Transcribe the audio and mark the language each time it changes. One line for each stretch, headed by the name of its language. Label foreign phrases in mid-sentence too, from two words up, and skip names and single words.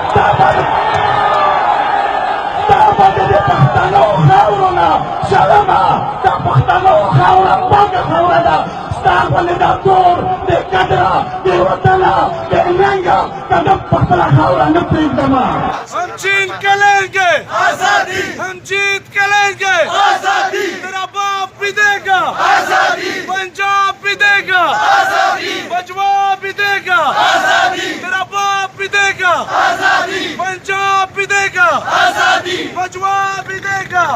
Pashto: دا به د پښتنو خاورو نه شرمه دا پښتنو خاوره پاکه خاوره ده ستا غوندې دا تور د قدره د وطنه د ننګه دا د پخپله خاوره نه پرېږدمه
Urdu: ہم چھین کے لیں گے آزادی ہم جیت کے لیں گے آزادی تیرا باپ بھی دے گا آزادی پنجاب بھی دے گا آزادی باجوہ بھی دے گا آزادی تیرا باپ بھی دے گا آزادی پنجاب بھی دے گا آزادی باجوہ بھی دے گا